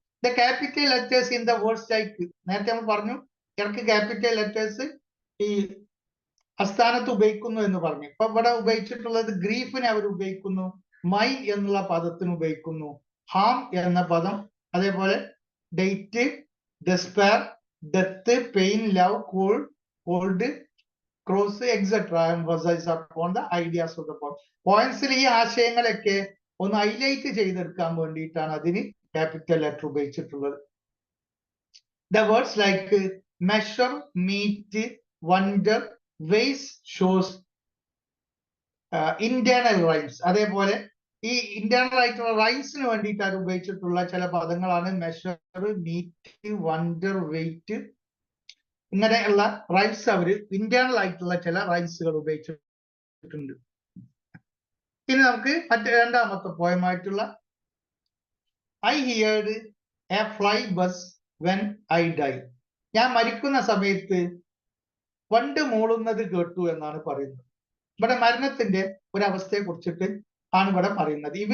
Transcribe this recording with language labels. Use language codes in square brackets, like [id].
[en] The capital letters in the words like, [ml] നേരത്തെ നമ്മൾ പറഞ്ഞു ഇടയ്ക്ക് ക്യാപിറ്റൽ ലെറ്റേഴ്സ് ഈ അസ്ഥാനത്ത് ഉപയോഗിക്കുന്നു എന്ന് പറഞ്ഞു. ഇപ്പൊ ഇവിടെ ഉപയോഗിച്ചിട്ടുള്ളത് ഗ്രീഫിനെ അവർ ഉപയോഗിക്കുന്നു, മൈ എന്നുള്ള പദത്തിന് ഉപയോഗിക്കുന്നു, ഹാം എന്ന പദം, അതേപോലെ date, despair, death, pain, love, called, cross, etcetera. [en] Emphasize upon the ideas of the poem. [ml] പോയിന്റ്സിൽ ഈ ആശയങ്ങളൊക്കെ ഒന്ന് ഹൈലൈറ്റ് ചെയ്തെടുക്കാൻ വേണ്ടിയിട്ടാണ് അതിന് ക്യാപിറ്റൽ ലെറ്റർ ഉപയോഗിച്ചിട്ടുള്ളത്. [en] The words like measure, meet, wonder, ways shows internal rhymes. [ml] അതേപോലെ ഈ ഇന്റേണൽ ആയിട്ടുള്ള റൈംസിന് വേണ്ടിയിട്ടാണ് ഉപയോഗിച്ചിട്ടുള്ള ചില പദങ്ങളാണ് മെഷർ, മീറ്റ്, വണ്ടർ, വെയിറ്റ്. ഇങ്ങനെയുള്ള റൈംസ് അവര് ഇന്റേണൽ ആയിട്ടുള്ള ചില റൈംസുകൾ ഉപയോഗിച്ചിട്ടുണ്ട്. ഇനി നമുക്ക് രണ്ടാമത്തെ പോയമായിട്ടുള്ള [en] I heard a fly buzz when I die. [ml] ഞാൻ മരിക്കുന്ന സമയത്ത് വണ്ട് മൂളുന്നത് കേട്ടു എന്നാണ് പറയുന്നത്. ഇവിടെ മരണത്തിന്റെ ഒരവസ്ഥയെ കുറിച്ചിട്ട് ആണ് ഇവിടെ പറയുന്നത്.